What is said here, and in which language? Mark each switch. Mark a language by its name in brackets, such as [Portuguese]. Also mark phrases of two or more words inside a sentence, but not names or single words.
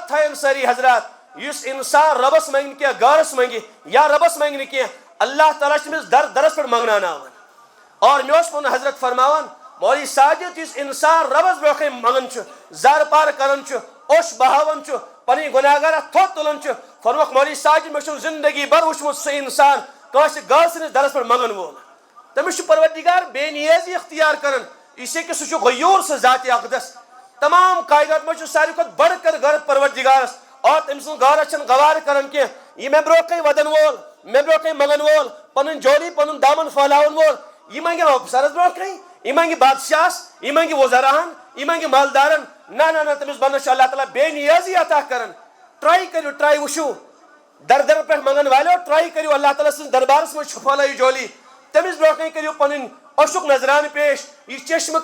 [Kashmiri] تھاین ساری حضرات یُس انسان ربس منگہِ نہٕ کینٛہہ گارس منگہِ یا ربس منگہِ نہٕ کینٛہہ اللہ تعالیٰ چھُ تٔمِس در درس پٮ۪ٹھ منگناوان اور مےٚ اوس پنُن حضرت فرماوان مولوی ساجد یُس انسان ربس برونٛہہ کَنہِ منگان چھُ زار پار کران چھُ اوٚش بہاوان چھُ پنٕنۍ گۄناہگار تھوٚد تُلان چھُ فرموکھ مولوی ساجد مےٚ چھُنہٕ زندگی بھر وٕچھمُت سُہ انسان کٲنٛسہِ گٲو سٕنٛدِس درس پٮ۪ٹھ منگن وول تٔمِس چھُ پروردگار بے نیازی اختیار کران [Urdu] اس لیے کہ [Kashmiri] سُہ چھُ غیور سُہ ذاتِ اقدس تمام کائنات منٛز چھُ ساروی کھۄتہٕ [Urdu] بڑھ کر [Kashmiri] غرض پروردگارس اور تٔمۍ سٕنٛز غارت چھنہٕ گوارٕ کران کینٛہہ یہِ مےٚ برونٛہہ کَنہِ ودن وول مےٚ برونٛہہ کَنہِ منگن وول پنٕنۍ جولی پنُن دامن پھٲلاون وول یہِ منگہِ افسرس برونٛٹھ کَنہِ یہِ منگہِ بادشاہس یہِ منگہِ وزراہن یہِ منگہِ مالدارن نہ تٔمِس بنٛدس چھُ اللہ تعالیٰ بے نیازی عطا کران ٹرائی کٔرِو ٹرائی وٕچھِو در در پٮ۪ٹھ منگن والیو ٹرائی کٔرِو اللہ تعالیٰ سٕنٛدِس دربارس منٛز چھُپھٲلٲیِو جولی تٔمِس برونٛٹھ کَنہِ کٔرِو پنٕنۍ اوٚشُک نظرانہٕ پیش یہِ چشمہٕ